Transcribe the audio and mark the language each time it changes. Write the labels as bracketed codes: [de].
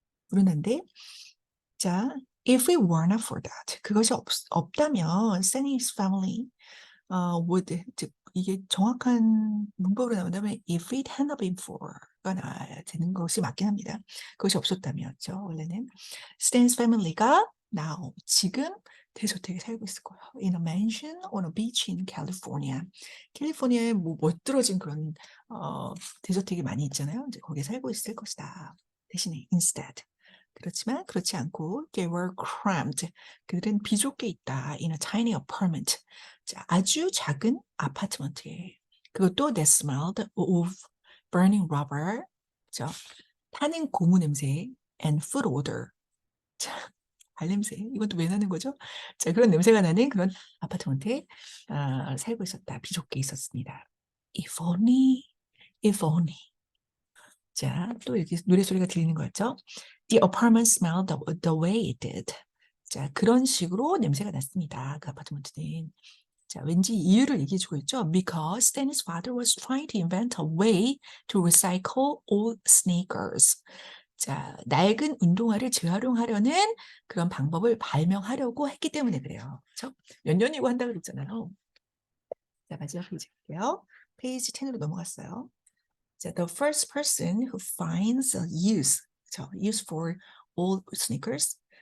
[ko] 불운한데, 자, [en] if we were not for that, [ko] 그것이 없다면, [en] Stanley's family would, [ko] 즉, 이게 정확한 문법으로 나온다면, [en] if it had not been for [ko] 가 나와야 되는 것이 맞긴 합니다. 그것이 없었다면죠, 원래는. Stan's family가 now, 지금 대저택에 살고 있을 거예요. [en] In a mansion on a beach in California. [ko] 캘리포니아에 뭐 멋들어진 그런 대저택이 많이 있잖아요. 이제 거기에 살고 있을 것이다. 대신에 instead. 그렇지만 그렇지 않고 [en] they were cramped. [ko] 그들은 비좁게 있다. [en] In a tiny apartment. [ko] 자, 아주 작은 아파트먼트에. [en] 그것도 that smelled of burning rubber. [ko] 자, 타는 고무 냄새 [en] and food odor. [ko] 자, 발냄새. 이것도 왜 나는 거죠? 자, 그런 냄새가 나는 그런 아파트먼트에 살고 있었다. 비좁게 있었습니다. [en] If only, if only. [ko] 자, 또 이렇게 노래소리가 들리는 거였죠. [en] The apartment smelled the way it did. [ko] 자, 그런 식으로 냄새가 났습니다. 그 아파트먼트는. 자, 왠지 이유를 얘기해주고 있죠. [en] Because Stanley's father was trying to invent a way to recycle old sneakers. [ko] 자, 낡은 운동화를 재활용하려는 그런 방법을 발명하려고 했기 때문에 그래요. 그렇죠? 몇 년이고 한다고 그랬잖아요. 자, 마지막 페이지 볼게요. 페이지 10으로 넘어갔어요. [en] 자, the first person who finds a use for old sneakers.